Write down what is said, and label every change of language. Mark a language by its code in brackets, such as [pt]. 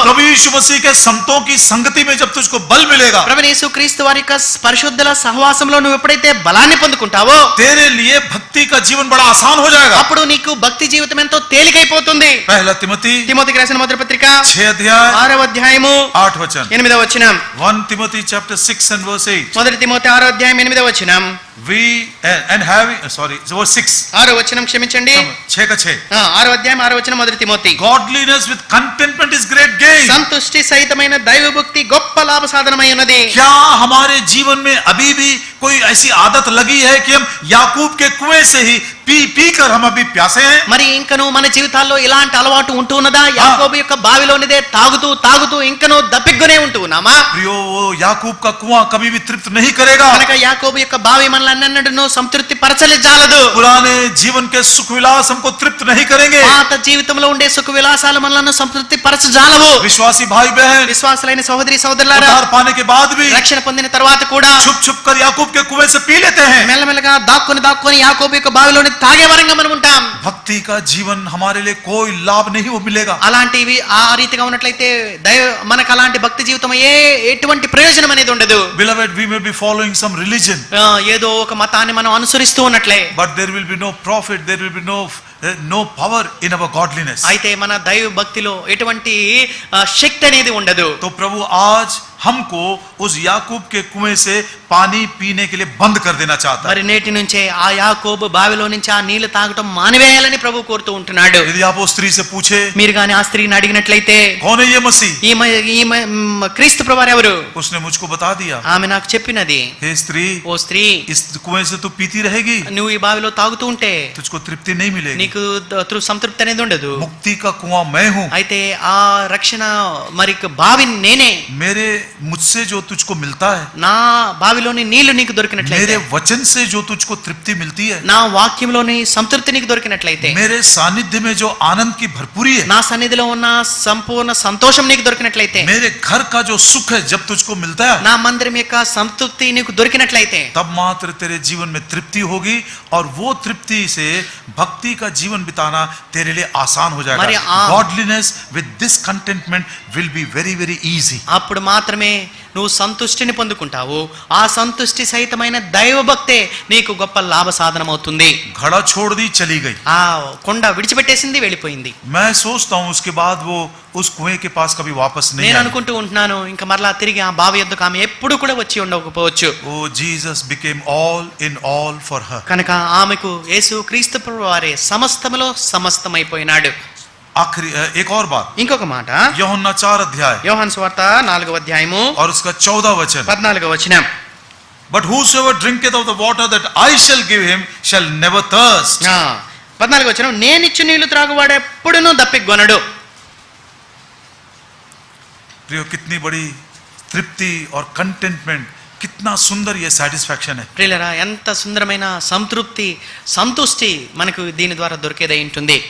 [hi] प्रभु यीशु मसीह के संतों की संगति में जब तुझको बल मिलेगा, [te] ప్రభువు యేసు క్రీస్తు వారి యొక్క పరిశుద్ధుల సహవాసంలో నువ్వు ఎప్పుడైతే బలాన్ని పొందుకుంటావో, [hi] तेरे लिए भक्ति का जीवन बड़ा आसान हो जाएगा. [te] అప్పుడు నీకు భక్తి జీవితం ఎంతో తేలికైపోతుంది. [hi] पहला तिमोथी [te] తిమోతికి రాసిన మొదటి పత్రిక [hi] 6 अध्याय [te] 6వ అధ్యాయము [hi] 8 वचन, [te] 8వ వచనం. [en] 1 Timothy chapter 6 and verse 8, [te] మొదటి తిమోతి 6వ అధ్యాయం 8వ వచనం. [en] we and having verse 6, [te] 6వ వచనం క్షమించండి. [hi] 6 का 6, [te] 6వ అధ్యాయం 6వ వచనం మొదటి Timothy. [en] godliness with contentment is great gain. [te] సంతుష్టి సహితమైన దైవ భక్తి గొప్ప లాభ సాధనమై ఉన్నది. [hi] क्या हमारे जीवन में अभी भी कोई ऐसी आदत लगी है कि हम याकूब के कुएं से ही पी कर हम अभी प्यासे हैं? [te] మరి ఇంకను మన జీవితాల్లో ఇలాంటి అలవాటు ఉంటూ ఉన్నదా? యాకోబు యొక్క బావిలోనిదే తాగుతూ తాగుతూ ఇంకను దప్పిగ్గునే ఉంటూ ఉన్నామా? [hi] प्रियो, वो याकूब का कुआं कभी भी तृप्त नहीं करेगा. [te] కనుక యాకోబు యొక్క బావి మనల్ని అన్నట్టును సంతృప్తి పరచలేజాలదు. [hi] पुराने जीवन के सुख विलास हमको तृप्त नहीं करेंगे. [te] పాత జీవితంలో ఉండే సుఖ విలాసాలు మనల్ని సంతృప్తి పరచజాలవు. [hi] विश्वासी भाई बहन, [te] విశ్వాసులైన సహోదరి సహోదరులారా, [hi] उद्धार पाने के बाद भी [te] రక్షణ పొందిన తర్వాత కూడా [hi] छुप छुप कर याकूब के कुएं से पी लेते हैं. [te] మెల్లమెల్లగా దాక్కుని యాకోబు యొక్క బావిలోని తాగే వరంగా మనం ఉంటాం. [hi] भक्ति का जीवन हमारे लिए कोई लाभ नहीं वो मिलेगा. [te] అలాంటివి ఆ రీతిగా ఉన్నట్లయితే మనకు అలాంటి భక్తి జీవితం ఎటువంటి ప్రయోజనం అనేది ఉండదు. [en] Beloved, we may be following some religion, [te] ఏదో ఒక మతాన్ని మనం అనుసరిస్తూ ఉన్నట్లే, [en] but there will be no profit, there will be no power in our godliness. [te] అయితే మన దైవ భక్తిలో ఎటువంటి శక్తి అనేది ఉండదు. [hi] तो प्रभु आज हमको उस याकूब के कुएं से पानी पीने के लिए बंद कर देना चाहता है। [te] మరి నేటి నుంచే ఆ యాకోబు బావిలో నుంచి ఆ నీళ్లు తాగటం మానివేయాలని ప్రభు కోరుతూ ఉంటున్నాడు. [hi] यदि आप उस स्त्री से पूछे [te] మీరు గాని ఆ స్త్రీని అడిగినట్లయితే [hi] कौन है ये मसीह, [te] క్రీస్తు ప్రభువారు ఎవరు, [hi] उसने मुझको बता दिया, [te] ఆమె నాకు చెప్పినది, [hi] हे स्त्री, [te] ఓ స్త్రీ, [hi] इस कुएं से तू पीती रहेगी, [te] నువ్వు ఈ బావిలో తాగుతూ ఉంటే [hi] तुझको तृप्ति नहीं मिलेगी, [te] నీకు సంతృప్తి అనేది ఉండదు. [hi] मुक्ति का कुआं मैं हूं, [te] అయితే ఆ రక్షణ మరి బావి నేనే. [hi] मेरे मुझसे जो तुझको मिलता है, [te] నా బావిలోని నీళ్లు నీకు దొరికినట్లయితే, [hi] मेरे वचन से जो तुझको तृप्ति मिलती है, [te] నా వాక్యంలోని సంతృప్తి నీకు దొరికినట్లయితే, [hi] मेरे सानिध्य में जो आनंद की भरपूरी है, [te] నా సన్నిధిలో ఉన్న సంపూర్ణ సంతోషం నీకు దొరికినట్లయితే, [hi] मेरे घर का जो सुख है जब तुझको मिलता है, [te] నా మందిరం యొక్క సంతృప్తి నీకు దొరికినట్లయితే, [hi] तब मात्र तेरे जीवन में तृप्ति होगी और वो तृप्ति से भक्ति का जीवन बिताना तेरे लिए आसान हो [te] మరి [hi] जाएगा। [en] Godliness with this contentment will be very very easy. [te] అప్పుడు మాత్రమే నువ్వు సంతుష్టిని పొందుకుంటావు. ఆ సంతుష్టి సహితమైన దైవభక్తే నీకు గొప్ప లాభ సాధనమవుతుంది. [hi] घड़ा छोड़ दी, चली गई। [te] ఆ కొండ విడిచిపెట్టేసింది, వెళ్ళిపోయింది. [hi] मैं सोचता हूं उसके बाद वो उस कुएं के पास कभी वापस नहीं [te] నేను [hi] आई। [te] అనుకుంటూ ఉంటున్నాను ఇంకా మరలా తిరిగి ఆ బావి యొద్దకు ఆమె ఎప్పుడు కూడా వచ్చి ఉండకపోవచ్చు. [en] Oh Jesus became all in all for her. [te] కనుక ఆమెకు యేసు క్రీస్తు ప్రభువారే సమస్తములో సమస్తమైపోయినాడు. [hi] आखिरी एक और बात, [te] ఇంకొక మాట, [hi] यूहन्ना 4 अध्याय [te] యోహాను సువార్త 4వ అధ్యాయము [hi] और उसका 14 वचन, [te] 14వ వచనం. [en] But whosoever drinketh of the water that I shall give him shall never thirst. [te] 14వ వచనం, నేనిచ్చు నీళ్లు త్రాగువాడు ఎప్పుడునూ దప్పికొనడు. [hi] प्रियो, कितनी बड़ी तृप्ति और कंटेंटमेंट, कितना सुंदर ये सेटिस्फैक्शन है। [te] ప్రియులారా, ఎంత సుందరమైన సంతృప్తి సంతుష్టి మనకు దీని ద్వారా దొరికేదై ఉంటుంది.